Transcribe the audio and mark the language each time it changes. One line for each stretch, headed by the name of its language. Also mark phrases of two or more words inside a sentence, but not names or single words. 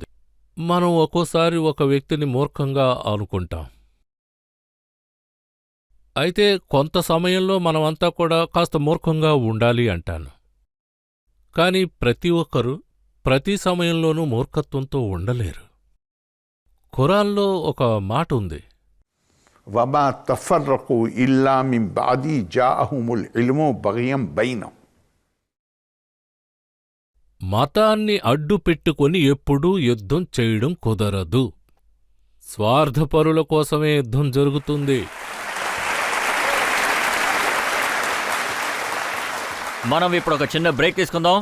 Telugu: మనం ఒక్కోసారి ఒక వ్యక్తిని మూర్ఖంగా అనుకుంటాం. అయితే కొంత సమయంలో మనమంతా కూడా కాస్త మూర్ఖంగా ఉండాలి అంటాను. కాని ప్రతి ఒక్కరూ ప్రతి సమయంలోనూ మూర్ఖత్వంతో ఉండలేరు. ఖురాన్లో ఒక మాట ఉంది,
Arabic: وما تفرقوا إلا من بعد جاءهم العلم بغيا بينهم.
Telugu: మతాన్ని అడ్డు పెట్టుకొని ఎప్పుడూ యుద్ధం చేయడం కుదరదు. స్వార్థపరుల కోసమే యుద్ధం జరుగుతుంది. మనం ఇప్పుడు ఒక చిన్న బ్రేక్ తీసుకుందాం.